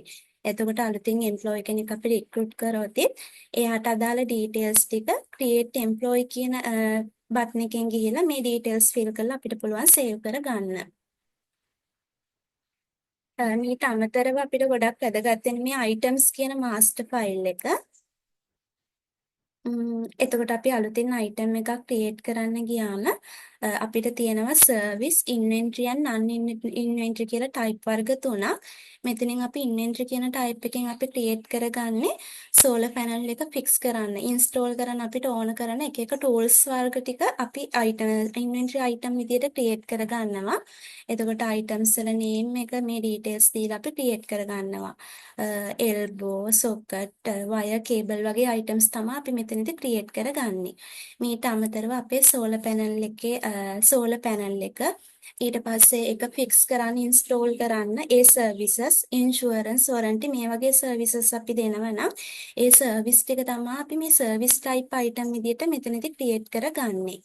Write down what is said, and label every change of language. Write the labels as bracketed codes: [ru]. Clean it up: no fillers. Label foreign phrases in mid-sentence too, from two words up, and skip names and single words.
[si] එතකොට අලුතින් එම්ප්ලොයි කෙනෙක් අපි රික්‍රූට් කරොත් එයාට අදාළ ඩීටේල්ස් ටික [en] create employee [si] කියන බටන් එකෙන් ගිහිල්ලා මේ [en] details fill [si] කරලා අපිට පුළුවන් සේව් කරගන්න. මීට අමතරව අපිට ගොඩක් වැදගත් වෙන මේ items කියන [en] master file [si] එක. එතකොට අපි අලුතින් item එකක් create කරන්න ගියාම අපිට තියෙනවා [en] service inventory and non-inventory [si] කියලා type වර්ග තුනක්. මෙතනින් අපි inventory කියන type එකෙන් අපි create කරගන්නේ [en] solar panel [si] එක fix කරන්න, install කරන්න අපිට ඕන කරන එක එක tools වර්ග ටික අපි [en] inventory item [si] විදියට create කරගන්නවා. එතකොට items වල name එක මේ details දීලා අපි create කරගන්නවා. [en] elbow, socket, wire, [si] cable වගේ items තමයි අපි මෙතනදී create කරගන්නේ. මීට අමතරව අපේ [en] solar panel [si] එකේ [en] solar panel [si] එක. ඊට පස්සේ ඒක ෆික්ස් කරන්න, ඉන්ස්ටෝල් කරන්න ඒ [en] services, insurance, warranty [si] මේ වගේ සර්විසස් අපි දෙනවා නම් ඒ සර්විස් ටික තමයි අපි මේ [en] service type item [si] විදිහට මෙතනදී ක්‍රියේට් කරගන්නේ.